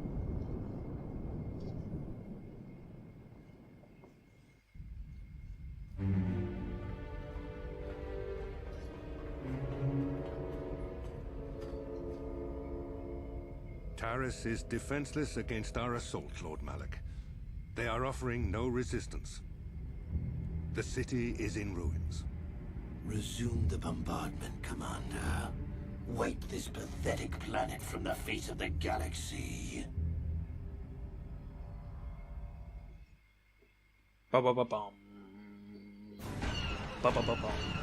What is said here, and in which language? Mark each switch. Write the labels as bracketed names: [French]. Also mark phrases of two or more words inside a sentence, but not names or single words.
[English] Taris is defenseless against our assault, Lord Malak. They are offering no resistance. The city is in ruins. Resume the bombardment, Commander. Wipe this pathetic planet from the face of the galaxy. Ba-ba-ba-bum. Ba-ba-ba-bum.